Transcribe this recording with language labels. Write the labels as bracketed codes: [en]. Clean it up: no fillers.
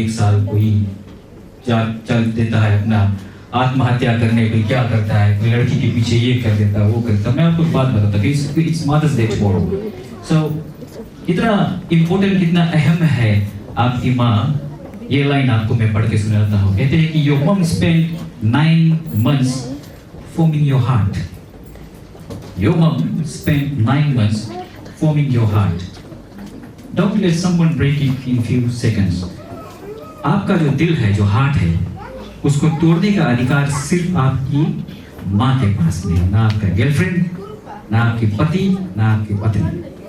[hi] 1 साल कोई चल देता है अपना आत्महत्या करने के, क्या करता है कोई लड़की के पीछे ये कर देता है वो करता। मैं आपको बात बताता कि [en] It's mother's day tomorrow. [hi] सो इतना इम्पोर्टेंट, कितना अहम है आपकी माँ। ये लाइन आपको मैं पढ़ के सुनाता हूँ। कहते हैं कि [en] Your mom spent 9 months forming your heart. Your mom spent 9 months forming your heart. Don't let someone break it in few seconds. [hi] आपका जो दिल है, जो हार्ट है, उसको तोड़ने का अधिकार सिर्फ आपकी माँ के पास में है, ना आपका गर्लफ्रेंड, ना आपके पति, ना आपकी पत्नी।